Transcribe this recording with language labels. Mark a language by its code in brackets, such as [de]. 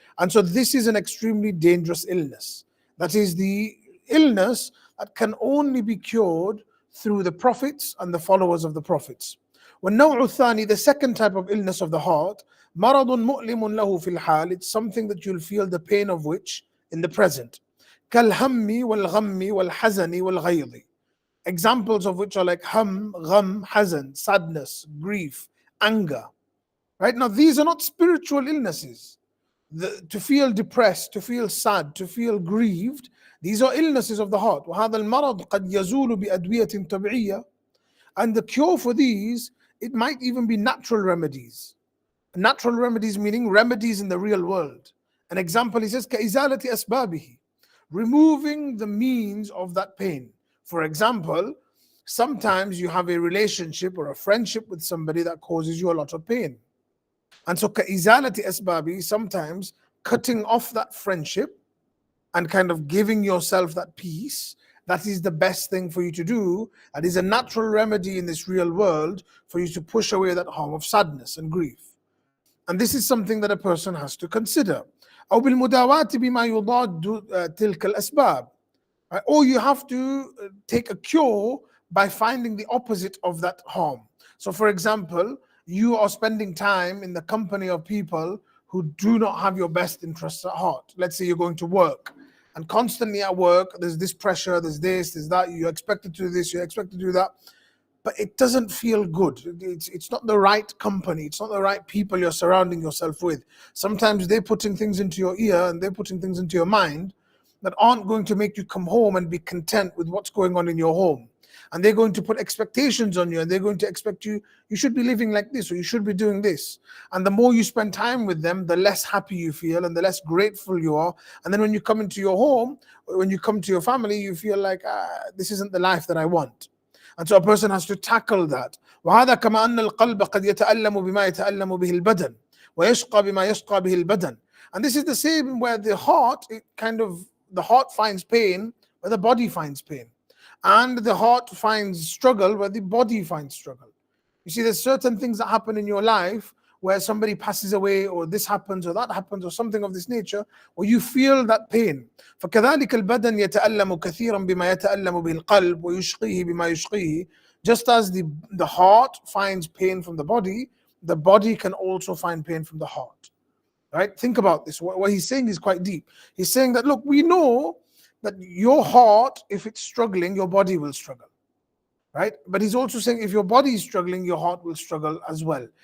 [en] And so this is an extremely dangerous illness. That is the illness that can only be cured through the prophets and the followers of the prophets. [ar] والنوع الثاني, [en] the second type of illness of the heart, [ar] مرض مؤلم له في الحال, [en] it's something that you'll feel the pain of which in the present. [ar] كالهم والغم والحزن والغيظ. [en] Examples of which are like [ar] hum, gham, hazan, [en] sadness, grief, anger. Right? Now these are not spiritual illnesses. To feel depressed, to feel sad, to feel grieved, these are illnesses of the heart. [ar] وهذا المرض قد يزول بأدوية طبيعية. [en] And the cure for these, it might even be natural remedies. Natural remedies meaning remedies in the real world. An example, he says, [ar] كإزالة أسبابه, [en] removing the means of that pain. For example, sometimes you have a relationship or a friendship with somebody that causes you a lot of pain. And so [ar] كإزالة أسبابه, [en] sometimes cutting off that friendship and kind of giving yourself that peace, that is the best thing for you to do. That is a natural remedy in this real world for you to push away that harm of sadness and grief. And this is something that a person has to consider. [ar] أو بالمداواة بما يضاد تلك الأسباب. [en] Or you have to take a cure by finding the opposite of that harm. So for example, you are spending time in the company of people who do not have your best interests at heart. Let's say you're going to work, and constantly at work, there's this pressure, there's this, there's that, you're expected to do this, you're expected to do that, but it doesn't feel good. It's not the right company, it's not the right people you're surrounding yourself with. Sometimes they're putting things into your ear and they're putting things into your mind that aren't going to make you come home and be content with what's going on in your home. And they're going to put expectations on you, and they're going to expect you, you should be living like this, or you should be doing this. And the more you spend time with them, the less happy you feel and the less grateful you are. And then when you come into your home, when you come to your family, you feel like, this isn't the life that I want. And so a person has to tackle that. [ar] وهذا كما أن القلب قد يتألم بما يتألم به البدن ويشقى بما يشقى به البدن. [en] And this is the same where the heart, the heart finds pain where the body finds pain. And the heart finds struggle where the body finds struggle. You see, there's certain things that happen in your life where somebody passes away, or this happens, or that happens, or something of this nature, or you feel that pain. [ar] فكذلك البدن يتألم كثيرا بما يتألم به القلب ويشقيه بما يشقيه. [en] Just as the heart finds pain from the body can also find pain from the heart. Right? Think about this. What he's saying is quite deep. He's saying that, look, we know that your heart, if it's struggling, your body will struggle. Right? But he's also saying if your body is struggling, your heart will struggle as well.